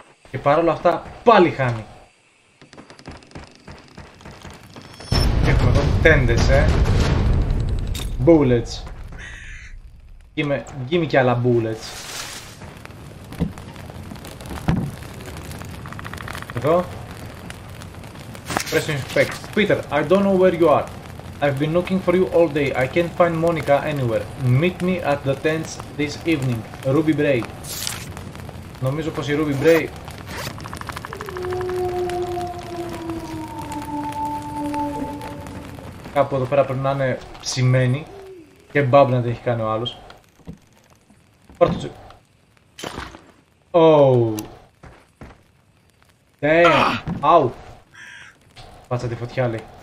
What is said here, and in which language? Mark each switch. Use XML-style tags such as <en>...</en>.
<el>Και παρόλα αυτά πάλι χάνει. Έχουμε εδώ τέντες, bullets.</el> <en>Give me</en> <el>κι άλλα</el> <en>bullets.</en> <el>Εδώ.</el> <en>Press inspect. Peter, I don't know where you are. I've been looking for you all day. I can't find Monica anywhere. Meet me at the tents this evening. Ruby Bray.</en> <el>Νομίζω πως η Ruby Bray κάπου εδώ πέρα πρέπει να είναι ψημένη και μπαμπ να την έχει κάνει ο άλλος. Πάρ' το Damn! Αου! Πάτσα τη φωτιά λέει.</el>